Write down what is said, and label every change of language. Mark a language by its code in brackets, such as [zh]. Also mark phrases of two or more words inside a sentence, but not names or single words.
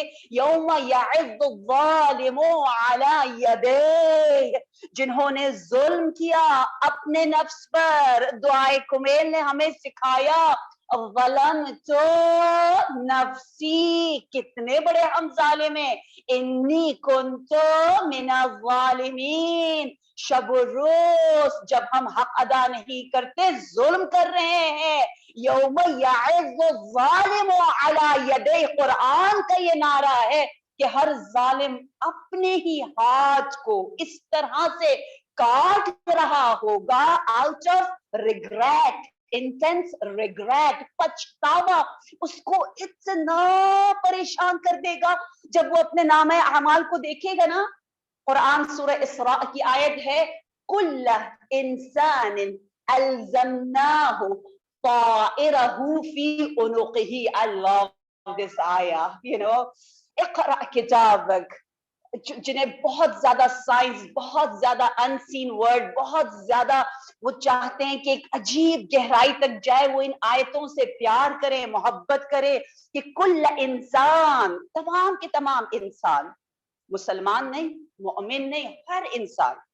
[ar] یوم یعض الظالم علی یدیہ، [ur] جنہوں نے ظلم کیا اپنے نفس پر. دعائے کمیل نے ہمیں سکھایا [ar] ظلمت نفسی، [ur] کتنے بڑے ہم ظالم ہیں. [ar] انی کنت من الظالمین، [ur] شب و روز جب ہم حق ادا نہیں کرتے ظلم کر رہے ہیں. [ar] یوم یعض الظالم علی یدیہ، [ur] قرآن کا یہ نعرہ ہے کہ ہر ظالم اپنے ہی ہاتھ کو اس طرح سے کاٹ رہا ہوگا [en] out of regret, intense regret, [ur] پچھتاوا اس کو اتنا پریشان کر دے گا جب وہ اپنے نامہ اعمال کو دیکھے گا نا. قرآن سورہ اسراء کی آیت ہے [ar] کل انسان الزمناہ طائرہ فی عنقہ. [en] I love this ayah, you know. [ar] اقرأ کتابک، [ur] جنہیں بہت زیادہ سائنس، بہت زیادہ [en] unseen world, [ur] بہت زیادہ وہ چاہتے ہیں کہ ایک عجیب گہرائی تک جائے، وہ ان آیتوں سے پیار کریں، محبت کرے کہ [ar] کل انسان، [ur] تمام کے تمام انسان، مسلمان نہیں، مومن نہیں، ہر انسان،